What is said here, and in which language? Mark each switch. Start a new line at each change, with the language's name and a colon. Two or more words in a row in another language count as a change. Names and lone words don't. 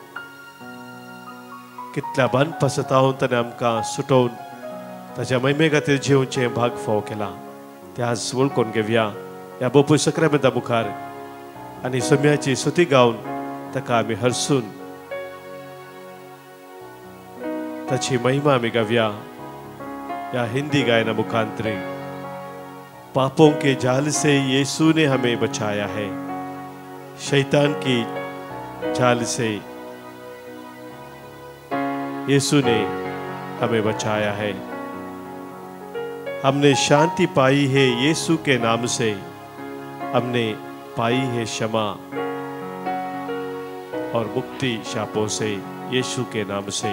Konkani: कितल्या बानपासतावन ताणें आमकां सुटोवन ताच्या महिमे खातीर जिवचे भाग फाव केला. ते आज वळखून घेवया ह्या बोपू सक्रामेंता मुखार आनी सोम्याची स्तुती गावन ताका आमी हरसून ताची महिमा आमी गावया या हिंदी गायना मुखांतरे.
Hindi: पापों के जाल से यीशु ने हमें बचाया है, शैतान की जाल से यीशु ने हमें बचाया है. हमने शांति पाई है यीशु के नाम से, हमने पाई है क्षमा और मुक्ति शापों से यीशु के नाम से.